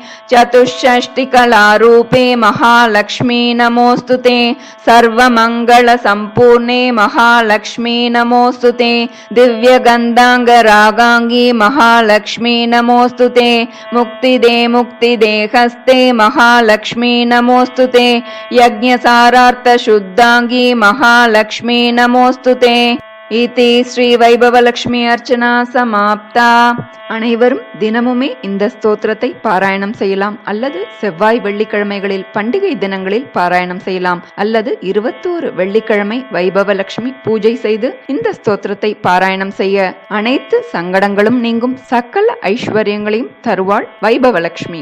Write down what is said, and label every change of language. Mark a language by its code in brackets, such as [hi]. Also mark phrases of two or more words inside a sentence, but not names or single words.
[sa] चतुष्षष्टिकलारूपे महालक्ष्मी नमोस्तुते सर्वमङ्गलसम्पूर्णे महालक्ष्मी नमोस्तुते दिव्यगन्धाङ्गरागाङ्गी महालक्ष्मी नमोस्तुते मुक्तिदे मुक्तिदेहस्ते महालक्ष्मी नमोस्तुते यज्ञसारार्थशुद्धाङ्गी महालक्ष्मी नमोस्तुते इति श्री வைபவலட்சுமி अर्चना समाप्ता. [ta] அனைவரும் தினமுமே இந்த ஸ்தோத்திரத்தை பாராயணம் செய்யலாம், அல்லது செவ்வாய் வெள்ளிக்கிழமைகளில் பண்டிகை தினங்களில் பாராயணம் செய்யலாம், அல்லது 21 வெள்ளிக்கிழமை வைபவலட்சுமி பூஜை செய்து இந்த ஸ்தோத்திரத்தை பாராயணம் செய்ய அனைத்து சங்கடங்களும் நீங்கும், சகல ஐஸ்வர்யங்களையும் தருவாள் வைபவலட்சுமி.